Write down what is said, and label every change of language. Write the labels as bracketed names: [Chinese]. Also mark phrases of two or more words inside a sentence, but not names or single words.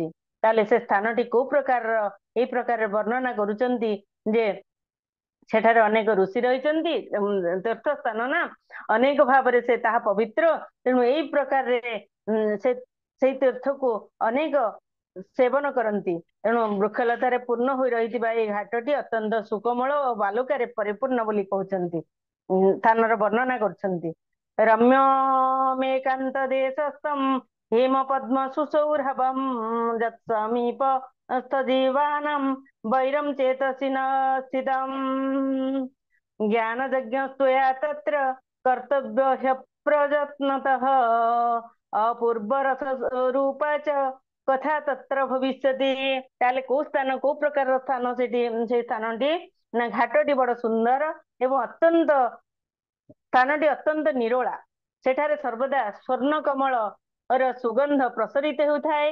[Odia] ତାହେଲେ ସେ ସ୍ଥାନଟି କୋଉ ପ୍ରକାରର, ଏଇ ପ୍ରକାର ବର୍ଣ୍ଣନା କରୁଛନ୍ତି ଯେ ସେଠାରେ ଅନେକ ଋଷି ରହିଛନ୍ତି, ତୀର୍ଥ ସ୍ଥାନ ନା ଅନେକ ଭାବରେ ସେ ତାହା ପବିତ୍ର, ତେଣୁ ଏଇ ପ୍ରକାରରେ ସେଇ ତୀର୍ଥକୁ ଅନେକ ସେବନ କରନ୍ତି। ତେଣୁ ବୃକ୍ଷଲତାରେ ପୂର୍ଣ୍ଣ ହୋଇ ରହିଥିବା ଏଇ ଘାଟଟି ଅତ୍ୟନ୍ତ ସୁକୋମଳ ଓ ବାଲୁକାରେ ପରିପୂର୍ଣ୍ଣ ବୋଲି କହୁଛନ୍ତି, ସ୍ଥାନର ବର୍ଣ୍ଣନା କରୁଛନ୍ତି। [Sanskrit] ରମ୍ୟମେକାନ୍ତ ଦେଶସ୍ଥଂ ହେମ ପଦ୍ମ ସୁସୌରଭଂ ଯତ୍ସମୀପ स्थजीवानां वैरं चेतसि न स्थितम्। ज्ञान यज्ञस्त्वया तत्र कर्तव्य ह्यप्रयत्नतः अपूर्व रस रूपा च କଥା ତତ୍ର ଭବିଷ୍ୟତି। [Odia] ତାହେଲେ କୋଉ ସ୍ଥାନ, କୋଉ ପ୍ରକାରର ସ୍ଥାନ ସେଠି, ସେଇ ସ୍ଥାନଟି ନା ଘାଟଟି ବଡ ସୁନ୍ଦର ଏବଂ ଅତ୍ୟନ୍ତ ସ୍ଥାନଟି ଅତ୍ୟନ୍ତ ନିରୋଳା। ସେଠାରେ ସର୍ବଦା ସ୍ୱର୍ଣ୍ଣ କମଳର ସୁଗନ୍ଧ ପ୍ରସରିତ ହେଉଥାଏ।